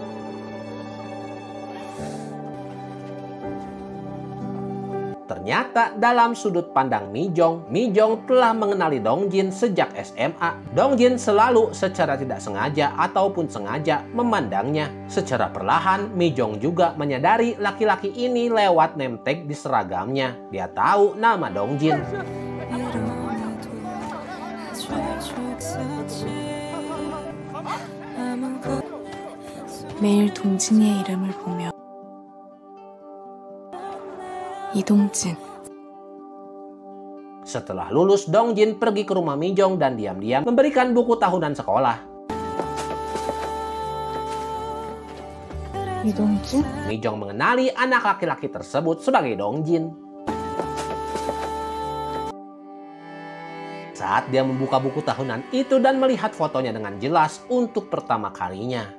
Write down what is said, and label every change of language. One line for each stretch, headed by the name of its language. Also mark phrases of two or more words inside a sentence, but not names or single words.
Indonesian: Ternyata dalam sudut pandang Mi Jong telah mengenali Dong Jin sejak SMA. Dong Jin selalu secara tidak sengaja ataupun sengaja memandangnya. Secara perlahan, Mi Jong juga menyadari laki-laki ini lewat
English: name tag
Indonesian: di seragamnya. Dia tahu nama Dong Jin.
Korean: 매일 동진이의 이름을 보며 이동진.
Indonesian: Setelah lulus, Dong Jin pergi ke rumah Mi Jong dan diam-diam memberikan buku tahunan sekolah.
Korean: 이동진?
Indonesian: Mi Jong mengenali anak laki-laki tersebut sebagai Dong Jin. Saat dia membuka buku tahunan itu dan melihat fotonya dengan jelas untuk pertama kalinya.